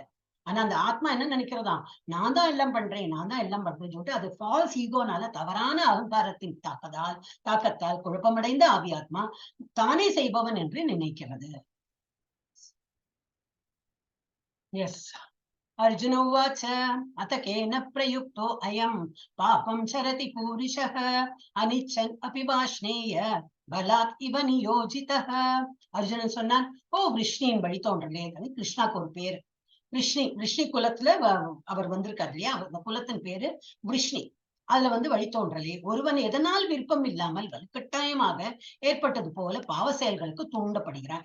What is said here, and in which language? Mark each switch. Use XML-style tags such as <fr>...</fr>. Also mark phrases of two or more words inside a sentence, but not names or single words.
<ta>ஆனா அந்த ஆத்மா என்ன நினைக்கிறதா? நான் தான் எல்லாம் பண்றேன்னு சொல்லிட்டு அது</ta> <en>false egoனால</en> <ta>தவறான அகங்காரத்தின் தாக்கத்தால் குழப்பமடைந்த ஆவி ஆத்மா தானே செய்பவன் என்று நினைக்கிறது. எஸ்.</ta> <sa>अर्जुन उवाच अथ केन प्रयुक्तो अयं पापं चरति पूरुषः अनिच्छन् अपि वाष्णेय बलात् इव நியோஜிதः.</sa> <ta>அர்ஜுனன் சொன்னான், ஓ விஷ்ணியின் வழி தோன்றலே, கிருஷ்ணாக்கு ஒரு பேரு விஷ்ணி குலத்துல அவர் வந்திருக்காரு இல்லையா, அந்த குலத்தின் பேரு விஷ்ணி. அதுல வந்து வழி தோன்றலே, ஒருவன் எதனால் விருப்பம் இல்லாமல் வலுக்கட்டாயமாக ஏற்பட்டது போல பாவ செயல்களுக்கு தூண்டப்படுகிறான்.</ta>